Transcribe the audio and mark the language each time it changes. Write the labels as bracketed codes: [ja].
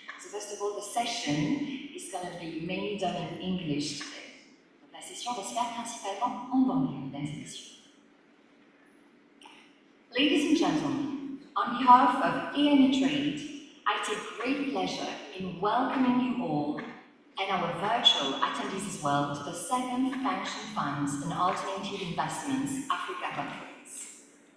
[en] first of all, the session is going to be mainly done in English today. [fr] Donc, la session va se faire principalement en anglais, mesdames et messieurs. [en] Ladies and gentlemen, on behalf of EME Trade, I take great pleasure in welcoming you all and our virtual attendees as well to the 7th Pension Funds and Alternative Investments Africa Conference.